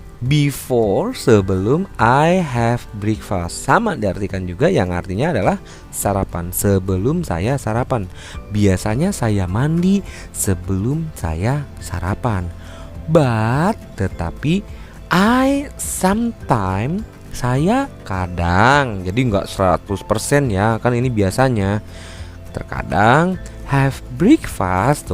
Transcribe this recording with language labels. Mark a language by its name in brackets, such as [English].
[English] before, [Indonesian] sebelum [English] I have breakfast. [Indonesian] Sama diartikan juga, yang artinya adalah sarapan. Sebelum saya sarapan. Biasanya saya mandi sebelum saya sarapan. [English] But, [Indonesian] tetapi [English] I sometimes, [Indonesian] saya kadang. Jadi nggak 100% ya, kan ini biasanya. Terkadang [English] have breakfast.